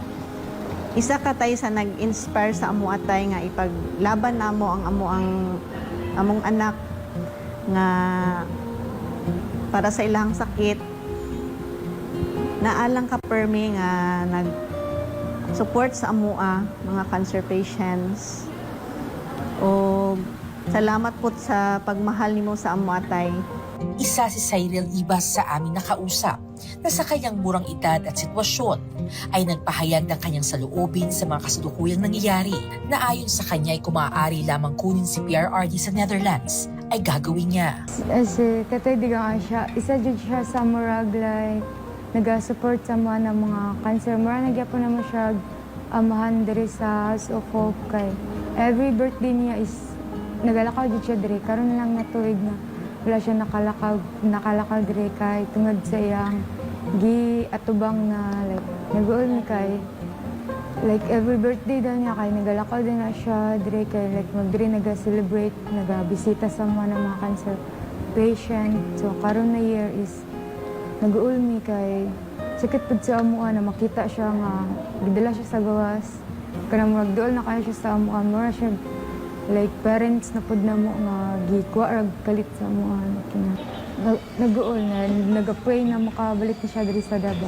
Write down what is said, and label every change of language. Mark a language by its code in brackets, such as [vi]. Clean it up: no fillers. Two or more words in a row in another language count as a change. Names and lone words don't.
[ceb] Isa ka, tay, sa nag-inspire sa amoa, tay, nga ipaglaban na mo ang among anak nga para sa ilang sakit. Naalang ka, permi, nga nag-support sa amoa, mga [en] cancer patients. [ceb] O salamat po sa pagmahal nimo sa amoa, tay. [tl] Isa si Cyril Ibas sa aming nakausap na sa kanyang murang edad at sitwasyon ay nagpahayag ng kanyang saloobin sa mga kasalukuyang nangyayari na ayon sa kanya ay kung maaari lamang kunin si PRRD sa Netherlands ay gagawin niya. [ceb] Kasi Tatay Digong siya, isa dyan siya sa murag like nag-support sa mga cancer. Mura nagyapon naman siya amahan diri sa House of Hope kay [en] every birthday [ceb] niya is nagalakaw dyan siya diri. Karon lang natuig na wala siya nakalakaw diri kay tungod sa iyang atubang na like nag-uol ni kay like [en] every birthday [ceb] daw niya kay nagalakaw din na siya diri kay like magdiri naga-celebrate, naga-bisita sa mga [en] cancer patient. [ceb] So karon na year is nag-uol mi kay sakit pud sa amuan na makita siya nga gidala siya sa gawas kanang magduol na kaya siya sa amuan mura siya like parents na pud namo nga gikuha rag kalit sa amuan nag-uol na nag-pray na makabalik na siya diri sa Davao.